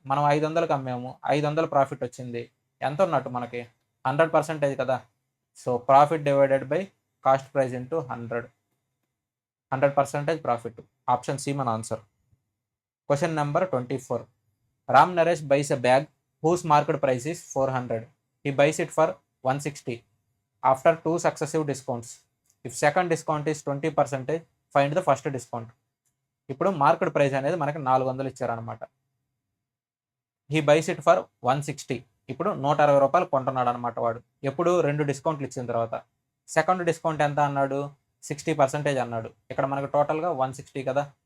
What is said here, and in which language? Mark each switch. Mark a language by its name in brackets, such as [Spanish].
[Telugu] మనం 500కి అమ్మాము, 500 ప్రాఫిట్ వచ్చింది. ఎంత ఉన్నట్టు మనకి? 100% కదా. So profit divided by cost price into 100. 100% profit. Option C మన answer. Question number 24. [English] Ram Naresh buys a bag whose market price is 400. He buys it for 160 after 2 successive discounts. If second discount is 20%, find the first discount. [Telugu] ఇప్పుడు market price అనేది మనకి 400 ఇచ్చారనమాట. [English] He buys it for 160. [Telugu] ఇప్పుడు 160 రూపాయలు కొంటున్నాడు అనమాట వాడు. ఎప్పుడు? 2 డిస్కౌంట్లు ఇచ్చిన తర్వాత. సెకండ్ డిస్కౌంట్ ఎంత అన్నాడు? 60% అన్నాడు. ఇక్కడ మనకు టోటల్గా 160 కదా.